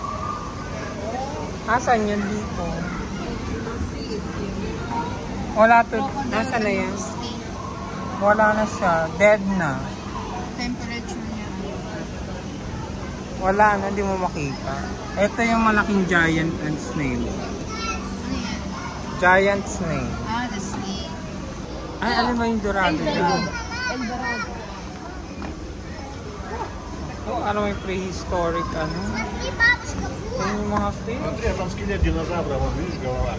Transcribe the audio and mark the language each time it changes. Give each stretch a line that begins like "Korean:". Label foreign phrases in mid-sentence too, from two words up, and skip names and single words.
Filipino: Saan yan dito? Wala to. Nasaan na yan? Wala na siya. Dead na. Temperature niya. Wala na. Hindi mo makita. Ito yung malaking
English: giant and snail. Giant snail. The snake.
Filipino: Ay, alam mo yung dorado na. Eldorado. Oh, ano yung prehistoric ano? Yung mga fish.
Russian: Смотри, там скелет динозавра, вон, видишь, голова.